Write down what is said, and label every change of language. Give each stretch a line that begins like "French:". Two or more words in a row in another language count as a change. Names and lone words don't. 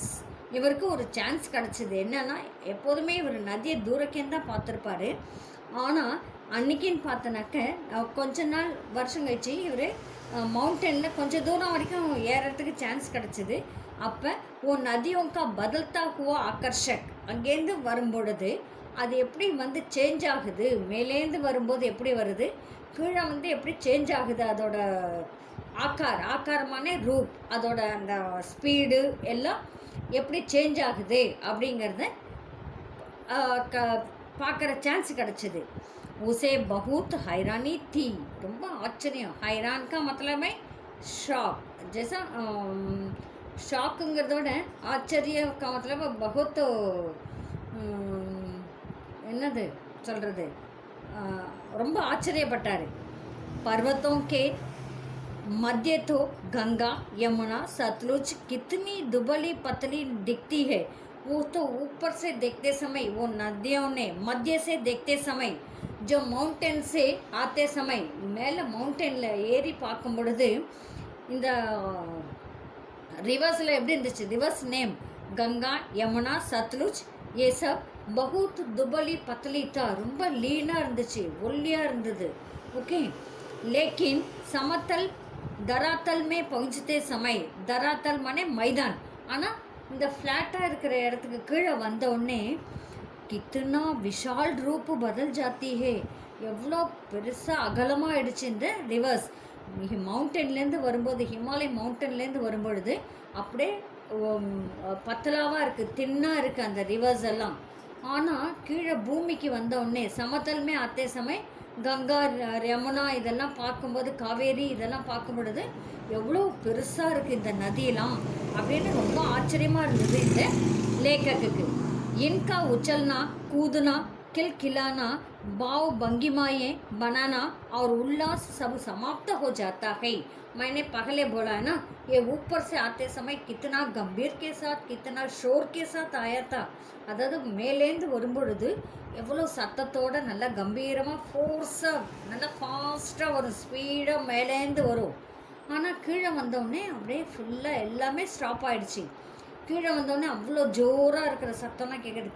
Tamil: இவருக்கு ஒரு சான்ஸ் கிடச்சிது, என்னன்னா எப்போதுமே இவர் நதியை தூரக்கேன்னு தான் பார்த்துருப்பாரு. ஆனால் அன்றைக்கின்னு பார்த்தனாக்க கொஞ்ச நாள் வருஷம் கழிச்சு இவர் மவுண்டனில் கொஞ்சம் தூரம் வரைக்கும் ஏறத்துக்கு சான்ஸ் கிடச்சிது. அப்போ
Hindi: ओ नदियों का बदलता हुआ आकर्षक,
Tamil: அங்கேருந்து வரும்பொழுது அது எப்படி வந்து சேஞ்ச் ஆகுது, மேலேருந்து வரும்போது எப்படி வருது, கீழே வந்து எப்படி சேஞ்ச் ஆகுது, அதோட ஆக்காரமான ரூப், அதோட அந்த ஸ்பீடு எல்லாம் எப்படி சேஞ்ச் ஆகுது அப்படிங்கிறத பார்க்குற சான்ஸ் கிடச்சிது।
Hindi: उसे बहुत हैरानी थी,
Tamil: ரொம்ப ஆச்சரியம்।
Hindi: हैरान का मतलब है शॉक, जैसा
Tamil: ஷாக்குங்கிறதோட ஆச்சரிய
Hindi: का मतलब बहुत
Tamil: என்னது சொல்கிறது, ரொம்ப ஆச்சரியப்பட்டார்।
Hindi: पर्वतों के मध्य तो गंगा यमुना सतलुज कितनी दुबली पतली दिखती है। वो तो ऊपर से देखते समय, वो नदियों ने मध्य से देखते समय, जो माउंटेन से आते समय,
Tamil: மேலே மவுண்டனில் ஏறி பார்க்கும் பொழுது இந்த रिवर्स எப்படி இருந்துச்சு,
English: rivers name
Hindi: गंगा यमुना सतलुज ये सब बहुत दुबली पतली था,
Tamil: ரொம்ப லீனாக இருந்துச்சு, ஒல்லியாக இருந்தது।
Hindi: ओके, लेकिन समतल दरातल में पहुँचते समय, दरातल माने मैदान,
Tamil: ஆனால் இந்த ஃப்ளாட்டாக இருக்கிற இடத்துக்கு கீழே வந்த உடனே
Hindi: कितना विशाल रूप बदल जाती है,
Tamil: எவ்வளோ பெருசாக அகலமாக ஆயிடுச்சு இந்த ரிவர்ஸ்। மவுண்டன்லேருந்து வரும்போது, ஹிமாலய மவுண்டன்லேருந்து வரும்பொழுது அப்படியே பத்தலாவாக இருக்குது, தின்னாக இருக்குது அந்த ரிவர்ஸ் எல்லாம்। ஆனால் கீழே பூமிக்கு வந்த உடனே
Hindi: समतल में आते समय
Tamil: கங்கா யமுனா இதெல்லாம் பார்க்கும்போது, காவேரி இதெல்லாம் பார்க்கும் பொழுது எவ்வளோ பெருசாக இருக்குது இந்த நதியெல்லாம் அப்படின்னு ரொம்ப ஆச்சரியமாக இருந்தது இந்த लेखक।
Hindi: इनका उछलना कूदना खिलखिलाना भाव भंगिमाएँ बनाना और उल्लास सब समाप्त हो जाता है। मैंने पहले बोला है ना, ये ऊपर से आते समय कितना गंभीर के साथ, कितना शोर के साथ आया था।
Tamil: அதாவது மேலேந்து வரும்பொழுது எவ்வளோ சத்தத்தோடு நல்லா கம்பீரமாக ஃபோர்ஸாக நல்லா ஃபாஸ்ட்டாக வரும், ஸ்பீடாக மேலேந்து வரும்। ஆனால் கீழே வந்தோடனே அப்படியே ஃபுல்லாக எல்லாமே ஸ்டாப் ஆகிடுச்சு। கீழே வந்தோடனே அவ்வளோ ஜோராக இருக்கிற சத்தம்லாம் கேட்குது।